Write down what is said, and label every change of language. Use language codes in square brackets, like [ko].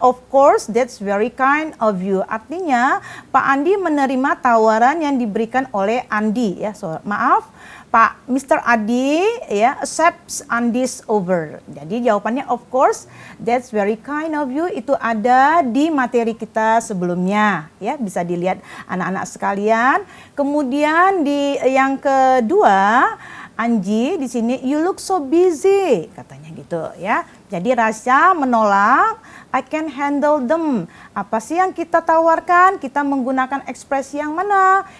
[en] Of course, that's very kind of you. [id] Artinya Pak Andi menerima tawaran yang diberikan oleh Andi, ya. Pak Mr. [en] Adi, ya, accepts Andi's offer. [id] Jadi jawabannya [en] of course, that's very kind of you. [id] Itu ada di materi kita sebelumnya, ya, bisa dilihat anak-anak sekalian. Kemudian di yang kedua, Anji di sini [en] you look so busy, [id] katanya gitu, ya. Jadi rasa menolak, [en] I can handle them. [id] Apa sih yang kita tawarkan? Kita menggunakan ekspresi yang mana?